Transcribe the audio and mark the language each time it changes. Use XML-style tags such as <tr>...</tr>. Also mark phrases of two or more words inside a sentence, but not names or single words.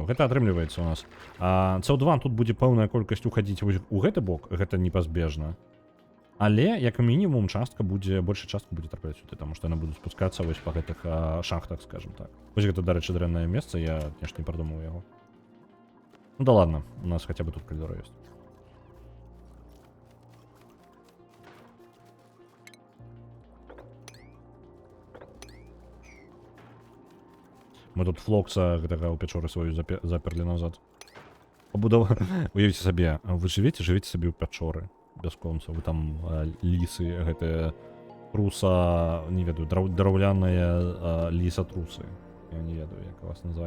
<be>Гэта атрымліваецца у нас. CO2 тут будзе пэўная колькасць уходзіць у гэты бок, гэта непазбежна. Але, як мінімум, большая частка будзе трапляць сюды, таму што яна будзе спускацца вось па гэтых шахтах, скажем так. Вось гэта, дарэчы, дрэннае месца, я, конечно, не придумаў яго.</be> <ru>Ну да ладно, у нас хотя бы тут коридор есть.</ru> <be>Мы тут флокса гэтага ў пячоры сваю заперлі назад. Уявіце сабе, вы жывеце сабе ў пячоры бясконца, вы там лісы гэтыя труса, не ведаю, драўляныя лісатрусы, я не ведаю, як вас назваць.</be>